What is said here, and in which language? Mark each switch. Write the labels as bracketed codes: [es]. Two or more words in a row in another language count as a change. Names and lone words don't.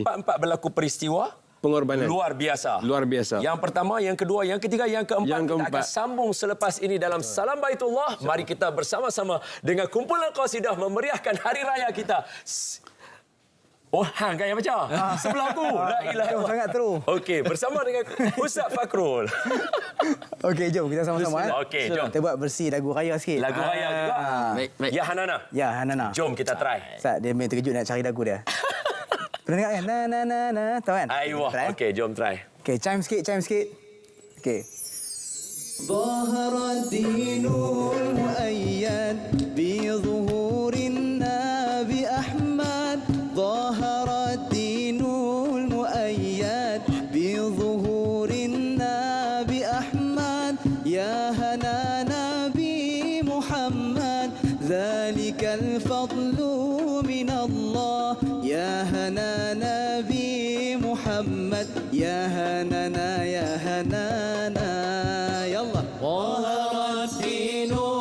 [ms] 4 berlaku peristiwa pengorbanan luar biasa. Yang pertama, yang kedua, yang ketiga, yang keempat. Kita akan sambung selepas ini dalam Salam Baitullah. Mari kita bersama-sama dengan kumpulan qasidah memeriahkan hari raya kita. Oh, hang kan yang macam? Sebelah aku. [ar] لا إله إلا الله. [ms] Sangat teruk. Okey, bersama dengan Ustaz Fakrul. Okey, jom kita sama-sama. Okey, jom. Kita buat bersih lagu raya sikit. Lagu raya juga. Baik. Ya Hanana. Ya Hanana. Jom kita try. Ustaz, dia main terkejut nak cari lagu dia. Pernah dengar kan? Na. Tahu kan? Ayuh. Okey, jom try. Okey, chime sikit. Okey. [ar] ظهر الدين المؤيد بظهور النبي أحمد ظهر الدين المؤيد بظهور النبي أحمد يا هنا نبي محمد ذلك الفضل من الله يا هنا نبي محمد يا هنانا يا هنانا يلا ظهر الدين